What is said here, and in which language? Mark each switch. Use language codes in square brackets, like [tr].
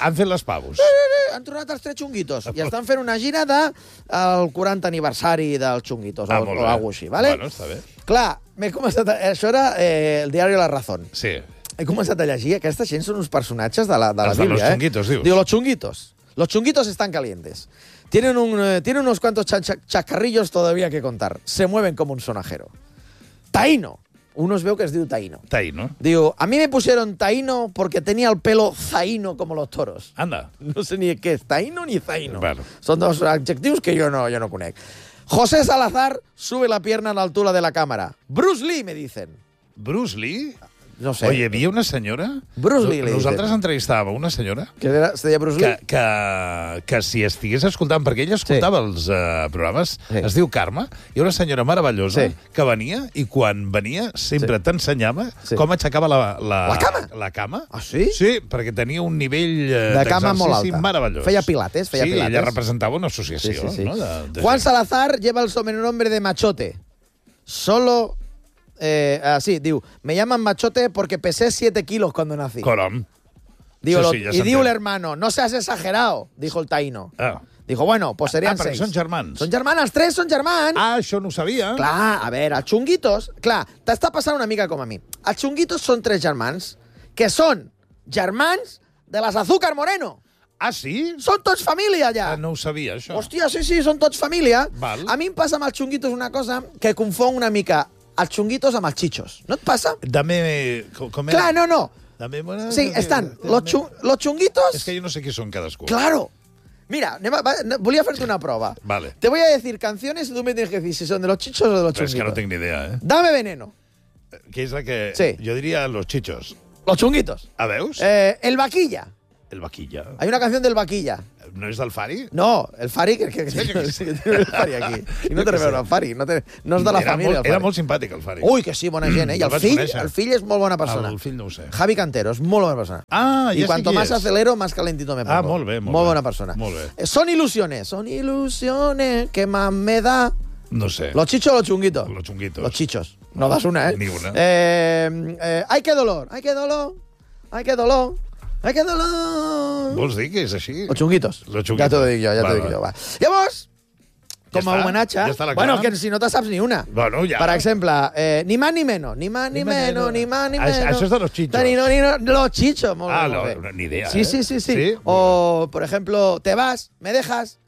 [ca] Han fet les pavos. Han tornat els tres chunguitos i estan fent una gira del 40 aniversari dels chunguitos o algo així, ¿vale? Bueno, està bé. Clar, això era el diari La Razón. Sí. He començat a llegir, aquesta gent són uns personatges de la Bíblia, los chunguitos, dius. [es] Digo, los chunguitos. Los chunguitos están calientes. Tienen unos cuantos chascarrillos todavía que contar. Se mueven como un sonajero. Taíno. Uno es veo que es diu Taíno. Taíno. Digo, a mí me pusieron Taíno porque tenía el pelo zaíno como los toros. Anda. No sé ni qué es Taíno ni zaíno. Bueno. Son dos adjetivos que yo no conec. José Salazar sube la pierna a la altura de la cámara. Bruce Lee, me dicen. ¿Bruce Lee? No sé. Oye, ¿había una señora? Bruce Lee. [ca] Nosaltres entrevistàvem una senyora. Que era, se deia Bruce Lee? Que si estigués escoltant, perquè ella escoltava els programes, es diu Carme, i una senyora meravellosa que venia, i quan venia sempre t'ensenyava com aixecava la cama. La cama. Ah, sí? Sí, perquè tenia un nivell de cama molt alta. Meravellós. Feia pilates. Sí, ella representava una associació. Sí. No, [es] de Juan Salazar lleva el sobrenombre de Machote. Solo... diu, me llaman Machote porque pesé 7 kilos cuando nací. Coram. Y diu l'hermano, no seas exagerado, dijo el taíno. Ah. Dijo, bueno, pues serían seis. [ca] Ah, són germans. Són germans, els tres són germans. Ah, això no ho sabia. Clar, a veure, els xunguitos... Clar, t'està passant una mica com a mi. Els xunguitos són tres germans que són germans de les Azúcar Moreno. Ah, sí? Són tots família, ja. No ho sabia, això. Hòstia, sí, sí, són tots família. Val. A mi em passa amb els xunguitos una cosa que confon una mica els xunguitos amb els xichos. No et passa? Dame... Com era? Clar, no, no. [es] Dame buena... [ca] Sí, estan. Los xunguitos... És que jo no sé qui són cadascú. Claro. Mira, volia fer-te una prova. Vale. [es] Te voy a decir canciones y tú me tienes que decir si son de los chichos o de los chunguitos. Es que no tengo ni idea, ¿eh? Dame veneno. ¿Qué es la que...? Sí. Yo diría los chichos. Los chunguitos. [ca] ¿A veus? [es] El vaquilla. El vaquilla. Hay una canción del vaquilla. ¿No es del Fari? No, el Fari... Que sí, no, sí, tiene el Fari aquí. Y no te refiero al Fari, no es de la familia. [ca] Era molt simpàtic, el Fari. Uy, que sí, bona gent, ¿eh? El fill es molt bona persona. El fill no ho sé. Javi Cantero, es molt bona persona. Ah, ja sé qui [es] és. Y cuanto más acelero, más calentito me pongo. [ca] Ah, molt bé, molt bé. Molt bona persona. Molt bé. [es] Son ilusiones que más me da... No sé. ¿Los chichos o los chunguitos? Los chunguitos. Los chichos. No das una, ¿eh? Ni una. Ay, qué dolor. Ay, qué dolor. Ay, qué dolor. Ay, qué dolor. [ca] ¿Vols dir que és així? [es] Los chunguitos. Los chunguitos. Ya te lo digo yo, ya te lo digo yo. Va. [ca] Llavors, com a homenatge... [es] Ya está la cara. Bueno, que si no te saps ni una. Bueno, ya. [ca] Per exemple, [es] ni más ni menos. Ni más ni menos, ni más ni menos. [ca] Això és de los chichos. Los chichos. Ah, no, ni idea. Sí, sí, sí, sí. [es] O, por ejemplo, te vas, me dejas...